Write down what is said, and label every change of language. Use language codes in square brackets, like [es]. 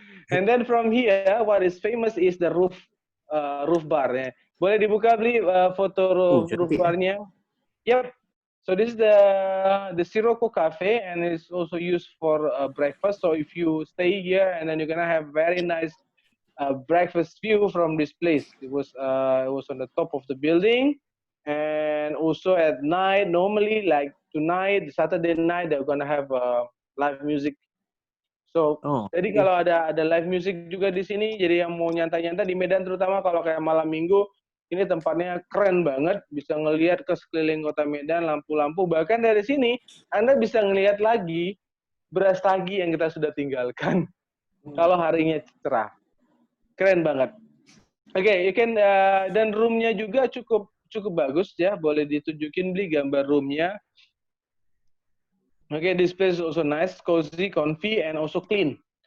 [en] And then from here, what is famous is the roof bar. [id] Boleh dibuka beli foto roof barnya. [en] Yep. So this is the Sirocco Cafe, and it's also used for breakfast. So if you stay here, and then you're gonna have very nice breakfast view from this place. It was on the top of the building. And also at night, normally like tonight, Saturday night, they're gonna have live music. [id] So, jadi kalau ada live music juga di sini, jadi yang mau nyantai-nyantai di Medan terutama kalau kayak malam minggu, ini tempatnya keren banget, bisa ngelihat ke sekeliling kota Medan, lampu-lampu. Bahkan dari sini, Anda bisa ngelihat lagi Brastagi yang kita sudah tinggalkan kalau harinya cerah. Keren banget. Oke, [en] you can [id] dan roomnya juga cukup bagus ya. Boleh ditunjukin beli gambar roomnya. [en] Oke, this place is also nice, cozy, comfy, and also clean.